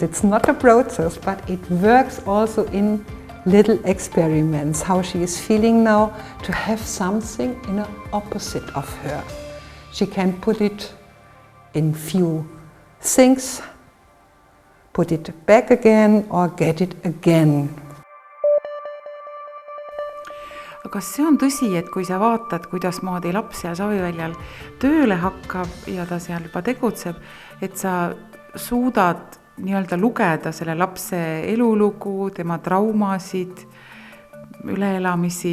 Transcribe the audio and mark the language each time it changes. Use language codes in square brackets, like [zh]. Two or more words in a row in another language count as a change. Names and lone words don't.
[en] It's not a process, but it works also in little experiments, how she is feeling now to have something in the opposite of her. She can put it in few things, put it back again or get it again. [et] Aga kas see on tõsi, et kui sa vaatad, kuidas moodi laps seal Saviväljal tööle hakkab ja ta seal juba tegutseb, et sa suudad nii-öelda lugeda selle lapse elulugu, tema traumasid, üleelamisi?